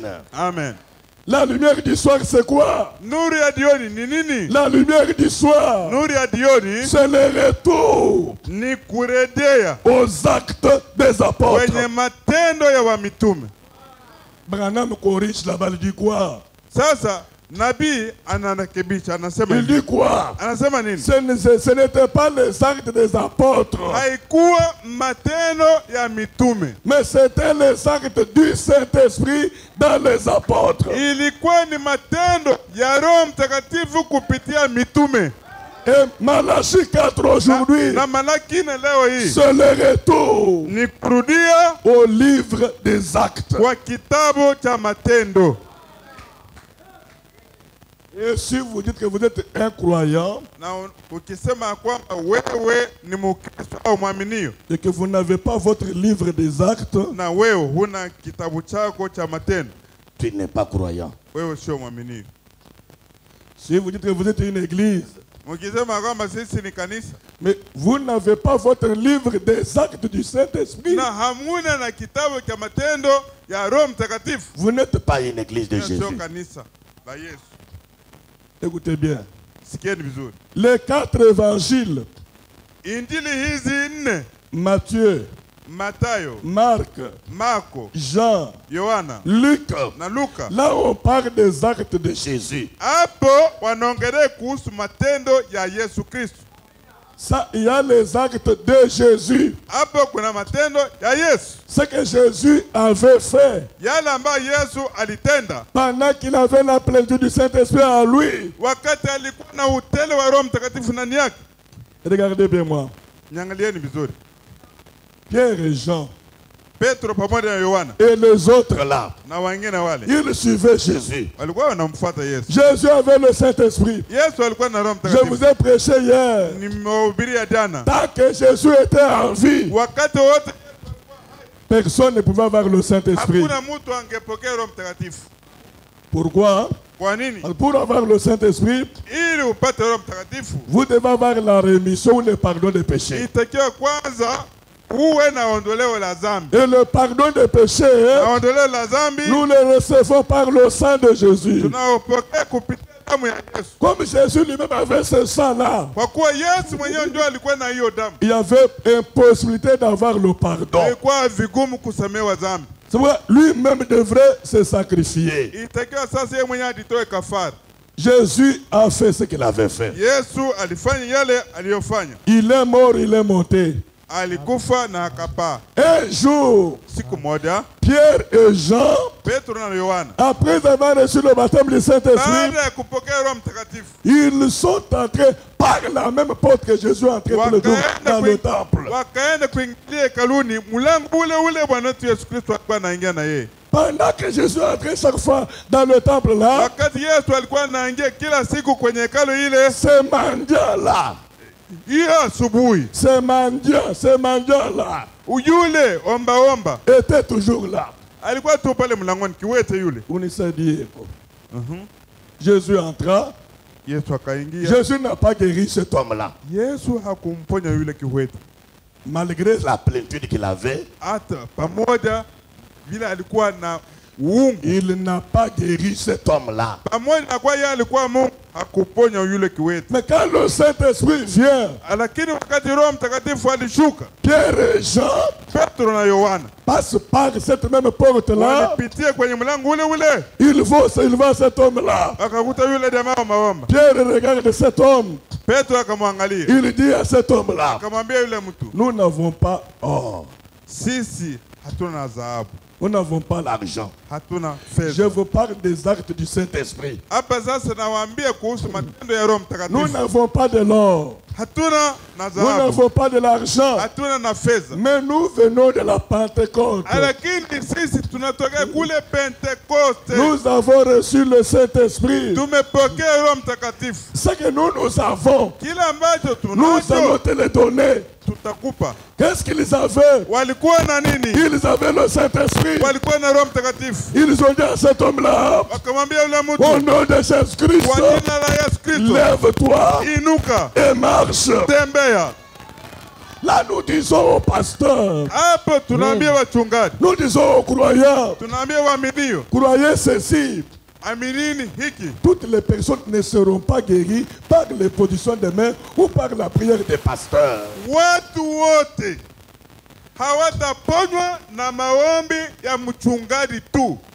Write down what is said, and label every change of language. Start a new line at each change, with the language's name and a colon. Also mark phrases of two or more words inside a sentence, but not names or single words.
French: Amen. La lumière du soir, c'est quoi?
Swahili: Nuru ya jioni ni nini?
French: La lumière du soir,
Swahili: Nuru ya jioni
French: c'est le retour
Swahili: ni kurejea
French: aux actes des apôtres.
Swahili: kwenye matendo ya wamitume.
French: Branham corrige là-bas, il dit quoi?
Swahili: Sasa nabii anarekebisha, anasema
French: Il dit quoi?
Swahili: anasema nini?
French: Ce n'était pas les actes des apôtres,
Swahili: Haikuwa matendo ya mitume,
French: mais c'était les actes du Saint-Esprit dans les apôtres.
Swahili: ilikuwa ni matendo ya Roho Mtakatifu kupitia mitume.
French: Et Malachie 4 aujourd'hui,
Swahili: Na Malaki na leo hii
French: c'est le retour
Swahili: ni kurudia
French: au livre des actes.
Swahili: kwa kitabu cha matendo.
French: Et si vous dites que vous êtes un croyant
Swahili: Na ukisema kwamba wewe ni Mkristo au mwaminio
French: et que vous n'avez pas votre livre des actes,
Swahili: na wewe huna kitabu chako cha matendo,
French: tu n'es pas croyant.
Swahili: wewe sio mwaminio.
French: Si vous dites que vous êtes une église,
Swahili: Mkisema kwamba sisi ni kanisa
French: mais vous n'avez pas votre livre des actes du Saint-Esprit,
Swahili: na hamuna na kitabu cha matendo ya Roho Mtakatifu,
French: vous n'êtes pas une église de
Swahili: hiyo sio
French: Jésus.
Swahili: kanisa la Yesu.
French: Écoutez bien.
Swahili: Sikieni vizuri,
French: Les 4 évangiles,
Swahili: injili hizi nne,
French: Matthieu,
Swahili: Matayo,
French: Marc,
Swahili: Marko,
French: Jean,
Swahili: Yohana
French: Luc,
Swahili: na Luka,
French: là on parle des actes de Jésus.
Swahili: hapo wanaongelea kuhusu matendo ya Yesu Kristo.
French: Ça, il y a les actes de Jésus.
Swahili: Hapo kuna matendo ya Yesu,
French: Ce que Jésus avait fait
Swahili: yale ambayo Yesu alitenda
French: pendant qu'il avait la plénitude du Saint-Esprit en lui.
Swahili: wakati alikuwa na utele wa Roho Mtakatifu ndani yake.
French: Regardez bien moi.
Swahili: Niangalieni vizuri,
French: Pierre et Jean
Swahili: Petro pamoja na Yohana
French: et les autres là,
Swahili: na wengine wale
French: ils suivaient Jésus.
Swahili: walikuwa wanamfuata Yesu.
French: Jésus avait le Saint-Esprit.
Swahili: Yesu alikuwa na Roho
French: Je
Swahili: Mtakatifu.
French: vous ai prêché hier.
Swahili: Nimewahubiria jana,
French: Tant que Jésus était en vie,
Swahili: wakati wote
French: personne ne pouvait avoir le Saint-Esprit.
Swahili: hakuna mtu angepokea Roho Mtakatifu.
French: Pourquoi?
Swahili: Kwa nini?
French: Pour avoir le Saint-Esprit,
Swahili: Ili upate Roho Mtakatifu
French: vous devez avoir la rémission ou le pardon des péchés.
Swahili: itakiwa kwanza uwe na ondoleo la dhambi,
French: Et le pardon des péchés,
Swahili: na ondoleo la dhambi
French: nous le recevons par le sang de Jésus.
Swahili: tunaopokea kupitia damu ya Yesu.
French: Comme Jésus lui-même avait ce sang-là,
Swahili: Kwa kuwa Yesu mwenyewe ndio alikuwa na hiyo damu,
French: il y avait une possibilité d'avoir le pardon.
Swahili: ilikuwa vigumu kusamehewa dhambi.
French: C'est pourquoi lui-même devrait se sacrifier.
Swahili: Itakiwa sasa yeye mwenyewe ajitoe kafara.
French: Jésus a fait ce qu'il avait fait.
Swahili: Yesu alifanya yale aliyofanya,
French: Il est mort, il est monté.
Swahili: alikufa na akapaa.
French: Un jour,
Swahili: Siku moja
French: Pierre et Jean,
Swahili: Petro na Yohana
French: après avoir reçu le baptême du Saint-Esprit,
Swahili: baada ya kupokea Roho Mtakatifu
French: ils sont entrés par la même porte que Jésus entrait tous les jours dans le temple.
Swahili: wakaenda kuingia hekaluni, mlango ule ule Bwana wetu Yesu Kristo alikuwa anaingia na yeye.
French: Pendant que Jésus entrait chaque fois dans le temple là,
Swahili: Wakati Yesu alikuwa anaingia kila siku kwenye hekalu ile,
French: ce mendiant là,
Swahili: hiyo asubuhi,
French: ce mendiant là
Swahili: yule omba
French: était toujours là.
Swahili: alikuwa tu pale mlangoni, kiwete yule.
French: Unisadiyeko. Jésus entra.
Swahili: Yesu akaingia.
French: Jésus n'a pas guéri cet homme-là.
Swahili: Yesu hakumponya yule kiwete,
French: malgré la plénitude qu'il avait.
Swahili: hata pamoja vile alikuwa na uungu.
French: Il n'a pas guéri cet homme-là.
Swahili: Pamoja na kwa yeye alikuwa Mungu, hakuponya yule kiwete.
French: Mais quand le Saint-Esprit vient,
Swahili: Lakini wakati Roho Mtakatifu alishuka,
French: Pierre et Jean
Swahili: Petro na Yohana
French: passent par cette même porte-là.
Swahili: walipitia kwenye mlango ule ule,
French: Il voit cet homme-là.
Swahili: akakuta yule jamaa omba.
French: Pierre regarde cet homme.
Swahili: Petro akamwangalia,
French: Il dit à cet homme-là,
Swahili: akamwambia yule mtu,
French: nous n'avons pas or.
Swahili: sisi hatuna dhahabu,
French: Nous n'avons pas l'argent.
Swahili: hatuna
French: Je
Swahili: fedha.
French: vous parle des actes du Saint-Esprit.
Swahili: Hapa sasa nawaambia kuhusu matendo ya Roho
French: Nous
Swahili: Mtakatifu.
French: n'avons pas de l'or.
Swahili: Hatuna na
French: Nous
Swahili: dhahabu,
French: n'avons pas de l'argent.
Swahili: hatuna na fedha,
French: Mais nous venons de la Pentecôte.
Swahili: lakini sisi tunatoka kule Pentekoste.
French: Nous avons reçu le Saint-Esprit.
Swahili: Tumepokea Roho Mtakatifu.
French: Ce que nous avons,
Swahili: Kila ambacho
French: nous allons
Swahili: tunacho
French: te le donner.
Swahili: tutakupa.
French: Qu'est-ce qu'ils avaient?
Swahili: Walikuwa na nini?
French: Ils avaient le Saint-Esprit.
Swahili: Walikuwa na Roho Mtakatifu.
French: Ils ont dit à cet homme-là,
Swahili: Wakamwambia yule
French: au
Swahili: mtu,
French: nom de Jésus-Christ,
Swahili: kwa jina la Yesu Kristo,
French: lève-toi
Swahili: inuka,
French: et marche.
Swahili: tembea.
French: Là, nous disons aux pasteurs,
Swahili: Hapo tunaambia wachungaji,
French: nous disons aux croyants,
Swahili: tunaambia waaminio,
French: croyez ceci.
Swahili: aminini hiki.
French: Toutes les personnes ne seront pas guéries par les positions de main ou par la prière des pasteurs.
Swahili: Watu wote hawataponywa na maombi ya mchungaji tu.